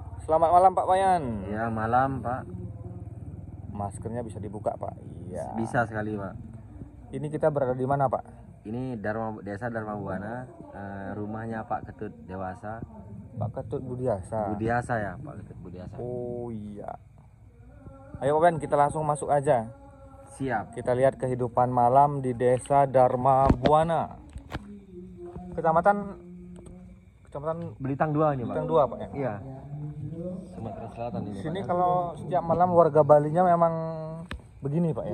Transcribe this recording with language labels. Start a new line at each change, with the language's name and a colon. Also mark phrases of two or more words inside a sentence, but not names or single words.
Indonesian: Selamat malam Pak Wayan. Ya, malam Pak. Maskernya bisa dibuka Pak? Iya. Bisa sekali Pak. Ini kita berada di mana Pak? Ini Desa Dharma Buana, rumahnya Pak Ketut Dewasa. Pak Ketut Budiasa. Budiasa ya, Pak Ketut Budiasa. Oh iya. Ayo Pak Wayan, kita langsung masuk aja. Siap. Kita lihat kehidupan malam di Desa Dharma Buana. Kecamatan Belitang 2 ini Pak. Bintang 2 Pak ya? Iya. Sumatera Selatan ini. Di sini Pak. kalau setiap malam warga Balinya memang begini Pak ya?